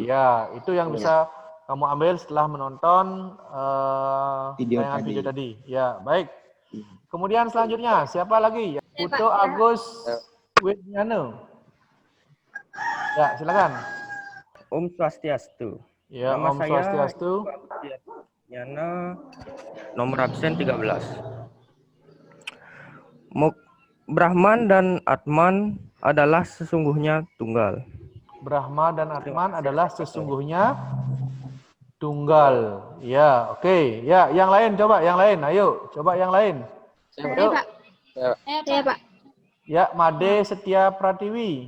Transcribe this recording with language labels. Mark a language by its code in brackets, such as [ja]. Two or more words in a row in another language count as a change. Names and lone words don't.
[id] Iya, itu yang bisa kamu ambil setelah menonton video tadi. Ya, baik. Kemudian selanjutnya, siapa lagi? Putu Agus Widjana. Ya, silakan. Om Swastiastu. Ya, Nama Om saya Swastiastu. Yana, nomor absen 13. Brahman dan Atman adalah sesungguhnya tunggal. Brahma dan Atman adalah sesungguhnya tunggal. Ya, oke. Ya, yang lain coba, yang lain. Ayo, coba yang lain. Ayo. Saya, Pak. Ya, Made Setia Pratiwi.